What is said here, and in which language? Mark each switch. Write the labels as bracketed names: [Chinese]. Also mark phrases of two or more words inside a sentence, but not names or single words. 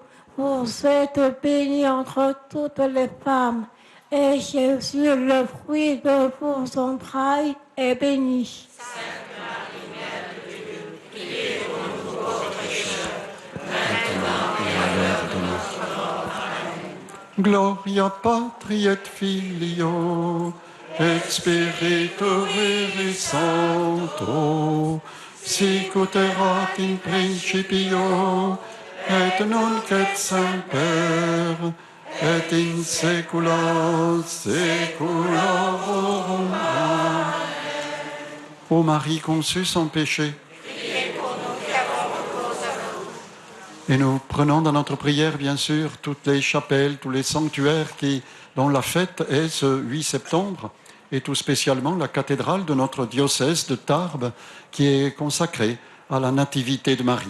[French] Vous êtes bénie entre toutes les femmes, et Jésus, le fruit de vos entrailles, est béni. Sainte Marie, Mère de Dieu, priez pour nous pauvres pécheurs, maintenant et à l'heure de notre mort. Amen. [Latin] Gloria patri et filio, et Spiritui Sancto, sic ut erat in principio, et nunc et semper, et in saecula saeculorum. Amen. [French] Ô Marie conçue sans péché, et nous prenons dans notre prière, bien sûr, toutes les chapelles, tous les sanctuaires dont la fête est ce 8 septembre, et tout spécialement la cathédrale de notre diocèse de Tarbes, qui est consacrée à la Nativité de Marie.